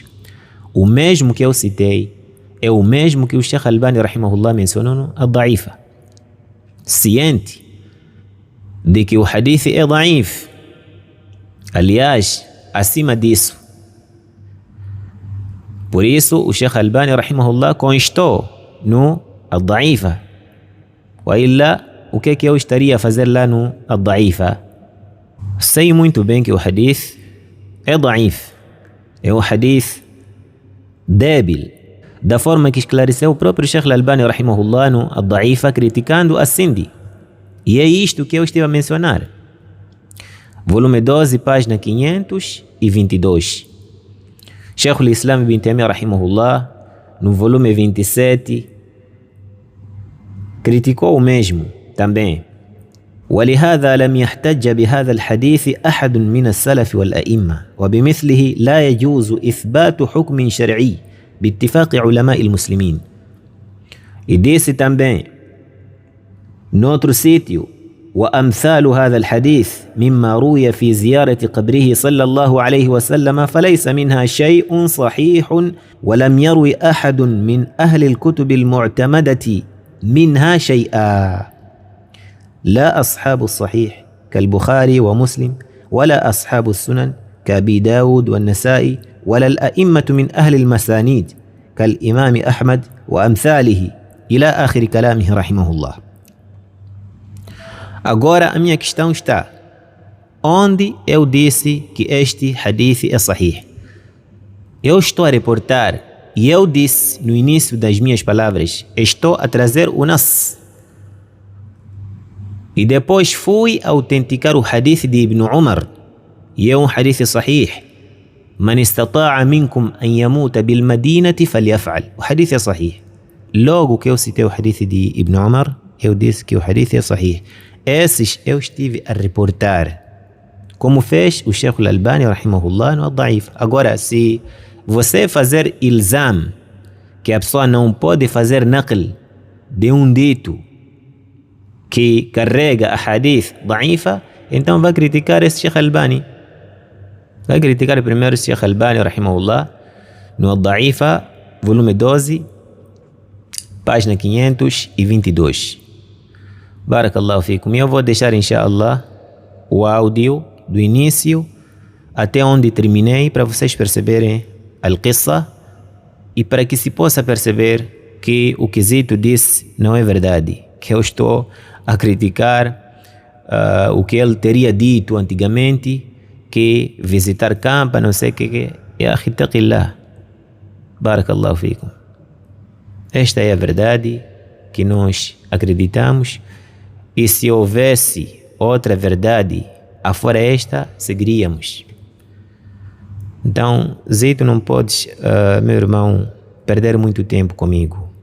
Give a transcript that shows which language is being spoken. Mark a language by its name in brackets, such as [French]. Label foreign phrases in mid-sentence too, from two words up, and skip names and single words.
[Portuguese] O mesmo que eu citei é o mesmo que o Sheikh Al-Albani rahimahullah mencionou no Ad-Da'ifa. Ciente de que o hadith é da'if. Aliás, acima disso. Por isso, o Sheikh Al-Albani rahimahullah constou no Ad-Da'ifa. [Arabic] وإلا, [Portuguese] o que é que eu estaria a fazer lá no Ad-Da'ifa? Sei muito bem que o hadith é da'if. É um hadith débil, da forma que esclareceu o próprio Sheikh Al-Albani rahimahullah no Ad-Da'ifa, criticando a Sindi. E é isto que eu estive a mencionar. Volume 12, página 522. Sheikh al-Islam ibn Taymiyyah rahimahullah, no volume 27, criticou o mesmo também. [Arabic] ولهذا لم يحتج بهذا الحديث أحد من السلف والأئمة وبمثله لا يجوز إثبات حكم شرعي باتفاق علماء المسلمين. E disse também noutro sítio وأمثال هذا الحديث مما روي في زيارة قبره صلى الله عليه وسلم فليس منها شيء صحيح ولم يروي أحد من أهل الكتب المعتمدة منها شيئا لا أصحاب الصحيح كالبخاري ومسلم ولا أصحاب السنن كأبي داود والنسائي ولا الأئمة من أهل المسانيد كالإمام أحمد وأمثاله إلى آخر كلامه رحمه الله. [Portuguese] Agora a minha questão está: onde eu disse que este hadith é sahih? Eu estou a reportar e eu disse no início das minhas palavras, estou a trazer o nas. E depois fui autenticar o hadith de Ibn Umar e é um hadith sahih. [Arabic] من استطاع منكم أن يموت بالمدينة فليفعل. [Portuguese] O hadith é sahih. Logo que eu citei o hadith de Ibn Umar, eu disse que o hadith é sahih. Esses eu estive a reportar, como fez o Sheikh Al-Albani rahimahullah no Ad-Da'if. Agora, se você fazer ilzam que a pessoa não pode fazer naql de um dito que carrega a [Arabic] حديث ضعيفة, [Portuguese] então vai criticar esse Sheikh Al-Albani. Vai criticar primeiro o Sheikh Al-Albani rahimahullah no Ad-Da'ifa, volume 12, página 522. [Arabic] بارك الله فيكم. [Portuguese] Eu vou deixar, inshallah, o áudio do início até onde terminei para vocês perceberem al-qissa e para que se possa perceber que o que Zito disse não é verdade, que eu estou a criticar o que ele teria dito antigamente, que visitar campo, não sei o que é akhitaqillah. [Arabic] بارك الله فيكم. [Portuguese] Esta é a verdade que nós acreditamos. E se houvesse outra verdade afora esta, seguiríamos. Então, Zito, não podes, meu irmão, perder muito tempo comigo.